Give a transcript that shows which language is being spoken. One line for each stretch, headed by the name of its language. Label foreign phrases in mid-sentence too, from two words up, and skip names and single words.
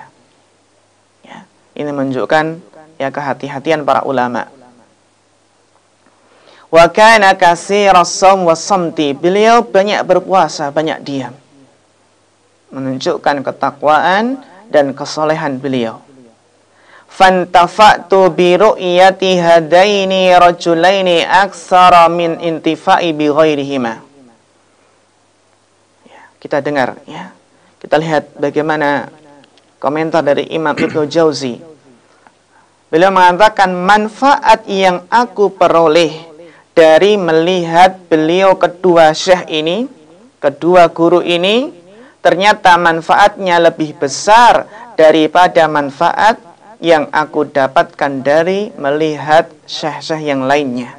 Indonesian: Ya. Ini menunjukkan ya kehati-hatian para ulama.
Arabic: وكان كثير الصوم والصمت.
Indonesian: Beliau banyak berpuasa, banyak diam. Menunjukkan ketakwaan dan kesolehan beliau.
Arabic: فانتفعت برؤية هذين الرجلين أكثر من انتفاعي بغيرهما.
Indonesian: Ya, kita dengar ya. Kita lihat bagaimana komentar dari Imam Ibnu Jauzi. Beliau mengatakan manfaat yang aku peroleh dari melihat beliau kedua syekh ini, kedua guru ini, ternyata manfaatnya lebih besar daripada manfaat yang aku dapatkan dari melihat syekh-syekh yang lainnya.